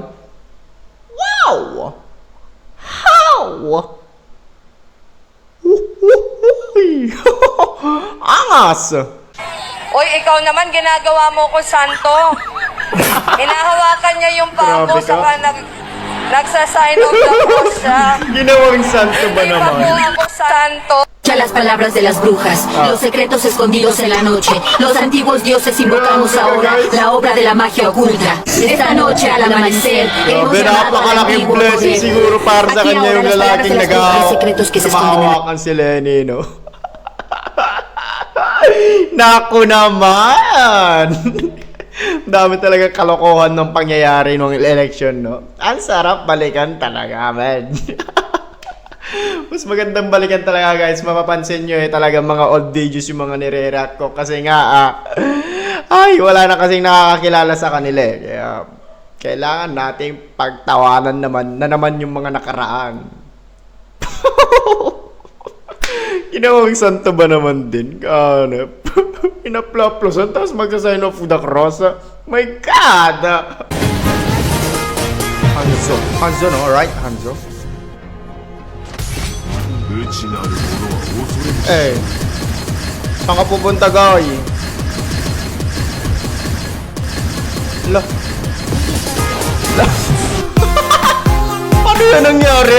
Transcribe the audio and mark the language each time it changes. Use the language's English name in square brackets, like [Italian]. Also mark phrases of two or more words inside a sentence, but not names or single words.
[English] Wow! How? [Filipino] Angas! Oy, ikaw naman, ginagawa mo ko santo. Hinahawakan niya yung paa Grabe ko, ka. saka nagsasign [English] of the cross [Filipino] siya. Ginawang santo ba naman? Iba mo ako santo. [Spanish] Las palabras de las brujas, los secretos escondidos en la noche, los antiguos dioses invocamos ahora la obra de la magia oculta. Esta noche al amanecer hemos [Filipino] Grabe, [Spanish] llamado al [Filipino] napakalaking [Spanish] antiguo [Filipino] blessing [Spanish] poder. [Filipino] siguro para sa [Spanish] Aquí [Filipino] kanya [Spanish] ahora [Filipino] yung [Spanish] las palabras [Filipino] lalaking [Spanish] de las brujas, los secretos que se esconden en la [Filipino] namahawakan si Lenny, no? Naku naman! Dami talaga kalokohan ng pangyayari nung election, no? Ang sarap balikan talaga, man. Mas magandang balikan talaga, guys. Mapapansin nyo talaga mga [English] old videos [Filipino] yung mga nire-react ko. Kasi nga, wala na kasing nakakakilala sa kanila, eh. Kaya, kailangan nating pagtawanan naman yung mga nakaraan. Ginawang santo ba naman din? Ganap. Inaplaplosan, tapos magsasign [English] of the cross. My God! Hanzo, no? Right? Hanzo? [Filipino] Eh, saan ka pupunta, guy? La. Paano yan nangyari?